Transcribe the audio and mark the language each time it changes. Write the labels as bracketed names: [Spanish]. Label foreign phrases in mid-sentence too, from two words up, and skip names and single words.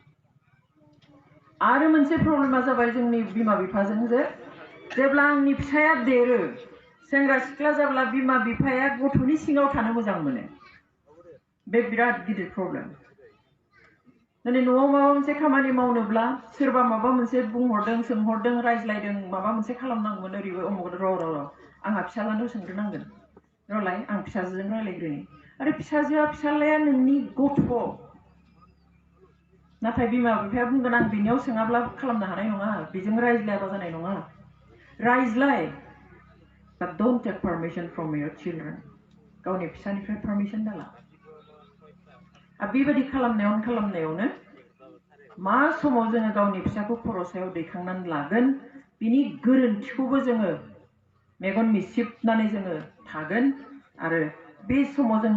[Bodo] आरो मोनसे प्रब्लेमा जाबाय जोंनि बिमा बिफाजों जे जेब्ला आंनि फिसाया देरो सेंग्रा सिख्ला जाब्ला बिमा बिफाया गथ'नि सिङाव थानो मोजां मोनो बे बिराद गिदिर प्रब्लेम दिनै न'आव माबा मोनसे खामानि मावनोब्ला सोरबा माबा मोनसे बुंहरदों सोंहरदों रायज्लायदों माबा मोनसे खालामनांगौमोन ओरैबो अमुक र' आंहा फिसालानो सोंग्रोनांगोन र'लाय आं फिसाजोजों रायज्लायग्रोनि आरो फिसाजोआ फिसालाया नोंनि गथ' नाथाय बिमा बिफाया बुंगोन आं बिनियाव सोङाब्ला खालामनो हानाय नङा बेजों रायज्लायाबा जानाय नङा रायज्लाय [English] but don't take permission from your children [Bodo] गावनि फिसानिफ्राय पारमिसन दाला बेबायदि खालामनायावनो मा समाव जोङो गावनि फिसाखौ खर' सायाव दैखांनानै लागोन बिनि गोरोन्थिखौबो जोङो मेगन मिसिबनानै जोङो थागोन आरो बे समाव जों